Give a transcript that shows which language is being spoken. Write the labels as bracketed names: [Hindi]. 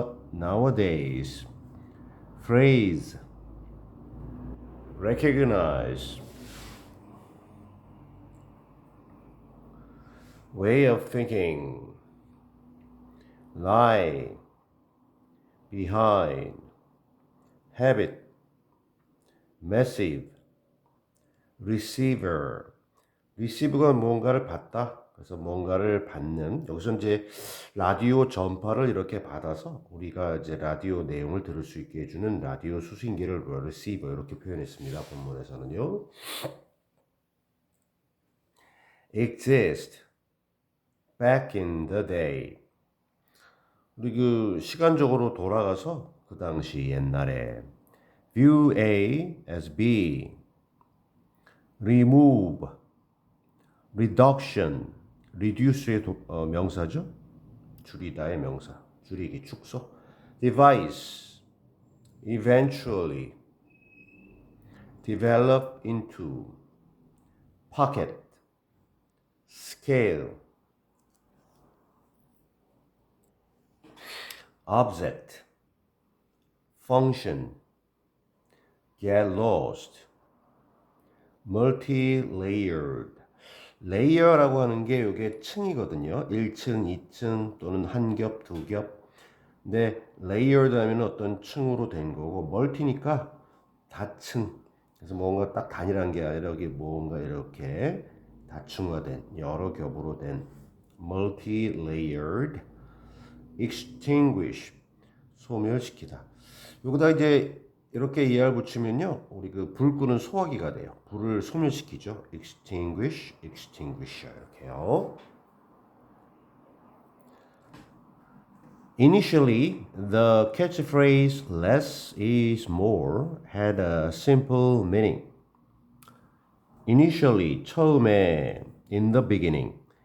[English] Nowadays, phrase, recognize, way of thinking, lie, behind, habit, massive, receiver. [Korean] receive가 뭔가를 받다. 그래서 뭔가를 받는. 여기서 이제 라디오 전파를 이렇게 받아서 우리가 이제 라디오 내용을 들을 수 있게 해주는 라디오 수신기를 receiver 이렇게 표현했습니다. 본문에서는요. [English] exist, back in the day. [Korean] 우리 그 시간적으로 돌아가서 그 당시 옛날에 [English] view A as B, [Korean] remove, reduction, reduce의 명사죠. 줄이다의 명사, 줄이기 축소. [English] devise, eventually, develop into, pocket, scale, object, function, get lost, multi-layered. [Korean] 레이어라고 하는 게 이게 층이거든요. 1층, 2층 또는 한 겹, 두 겹. 근데 layered 하면 어떤 층으로 된 거고 멀티니까 다층. 그래서 뭔가 딱 단일한 게 아니라 여기 뭔가 이렇게 다층화된 여러 겹으로 된 [English] multi-layered, extinguish, [Korean] 소멸시키다. 여기다 이제 이렇게 ER 붙이면요, 우리 그 불 끄는 소화기가 돼요. 불을 소멸시키죠. [English] extinguish, extinguisher 이렇게요. Initially, the catchphrase less is more had a simple meaning. Initially, [Korean] 처음에, [English] in the beginning.